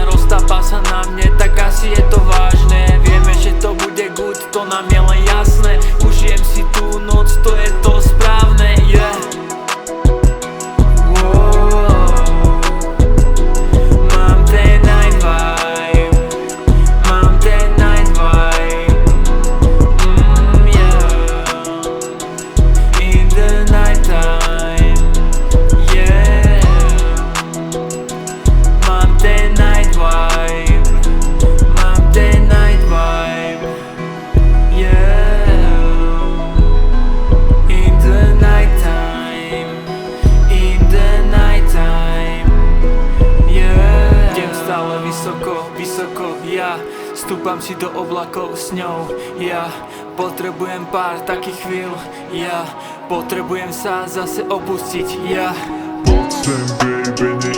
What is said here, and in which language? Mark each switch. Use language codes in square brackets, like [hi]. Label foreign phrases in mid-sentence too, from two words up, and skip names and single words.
[sk] Roztápa sa na mne, tak asi je to vážne. Vieme, že to bude good, to nám je len jasné. Užijem si tú noc, to je to správne, yeah. Mám ten [en] night vibe. [sk] Mám ten [en] night vibe. [sk] Yeah. [en] In the night time. Yeah. [sk] Mám ten [en] night vibe. [sk] Mám ten [en] night vibe. [sk] Yeah. [en] In the night time. In the night time. Yeah. [sk] Idem stále vysoko, vysoko, ja stúpam si do oblakov s ňou, ja potrebujem pár takých chvíľ, ja potrebujem sa zase opustiť, ja. Poď sem baby,